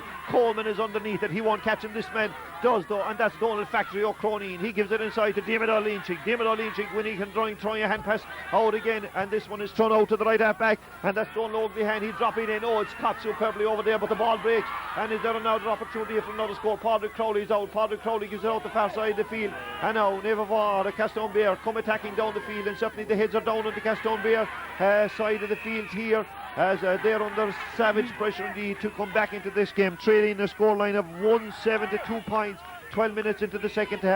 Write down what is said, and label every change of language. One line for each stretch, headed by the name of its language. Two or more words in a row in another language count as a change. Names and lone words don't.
English: Coleman is underneath it, he won't catch him, this man does though, and that's Donal Factory O'Croneen. He gives it inside to Diarmuid O'Leaching when he can throwing a hand pass out again, and this one is thrown out to the right half back, and that's Donal behind. He drop it in. Oh, it's caught superbly over there, but the ball breaks, and is there another opportunity for another score? Padraig Crowley's out. Padraig Crowley gives it out the far side of the field, and now Naomh Abán, the Castletownbere, come attacking down the field, and certainly the heads are down on the Castletownbere side of the field here, as they're under savage pressure indeed to come back into this game, trailing a scoreline of 1-7 to 2 points, 12 minutes into the second half.